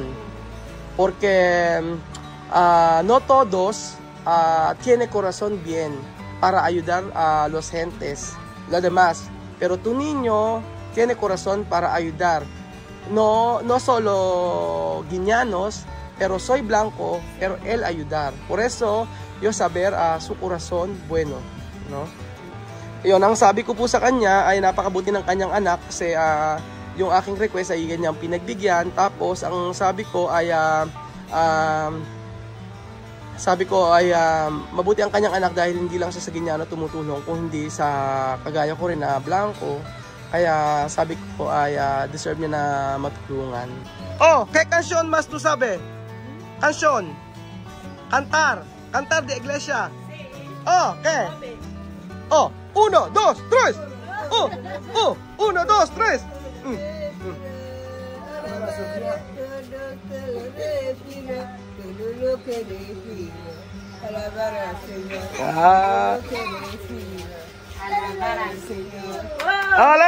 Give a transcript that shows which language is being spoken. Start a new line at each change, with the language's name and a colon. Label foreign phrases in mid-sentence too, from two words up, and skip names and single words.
Spanish: Porque no todos tienen corazón bien para ayudar a los gentes, los demás. Pero tu niño tiene corazón para ayudar. No solo guineanos, pero soy blanco, pero él ayudar. Por eso, yo saber su corazón bueno, no?
Filipino: Yun, ang sabi ko po sa kanya ay napakabuti ng kanyang anak kasi yung aking request ay ganyang pinagbigyan. Tapos ang sabi ko ay mabuti ang kanyang anak dahil hindi lang siya sa Guineano tumutulong, kung hindi sa kagaya ko rin na blanco. Kaya sabi ko ay deserve niya na matulungan.
Spanish: Oh, ¿qué canción más tú sabes? Canción. Cantar de iglesia. Oh, ¿qué? Oh, 1, 2, 3. Oh, 1, 2, 3. ¡Ale!